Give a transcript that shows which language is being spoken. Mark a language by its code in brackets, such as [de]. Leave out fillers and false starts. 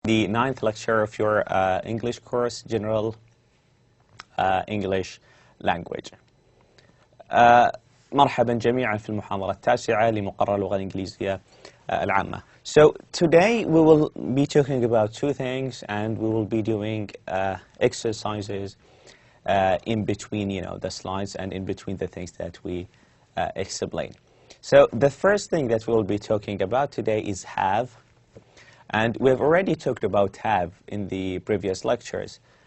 [en] the 9th lecture of your English course, General English Language. [ar] مرحبا جميعا في المحاضرة التاسعة لمقرر اللغة الإنجليزية العامة. [en] So today we will be talking about two things, and we will be doing exercises in between, the slides and in between the things that we explain. So the first thing that we will be talking about today is have, and we've already talked about have in the previous lectures.